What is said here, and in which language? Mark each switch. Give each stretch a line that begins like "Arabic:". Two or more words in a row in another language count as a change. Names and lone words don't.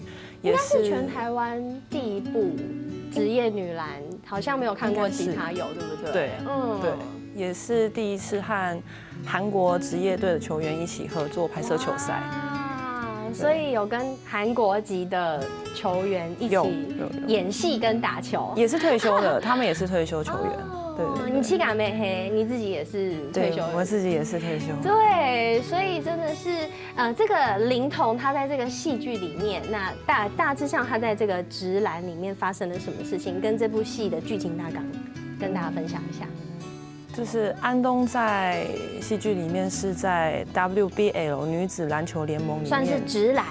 Chinese: 應該是全台灣第一部職業女籃，好像沒有看過其他有，對不對？對，對，也是第一次和韓國職業隊的球員一起合作拍攝球賽。所以有跟韓國籍的球員一起演戲跟打球，也是退休的，他們也是退休球員。對，你氣感沒黑，你自己也是退休，我自己也是退休。對，所以真的是，這個林彤他在這個戲劇裡面，那大致上他在這個職籃裡面發生了什麼事情，跟這部戲的劇情大綱跟大家分享一下。就是安東在戲劇裡面是在 WBL 女子籃球聯盟裡面，算是職籃，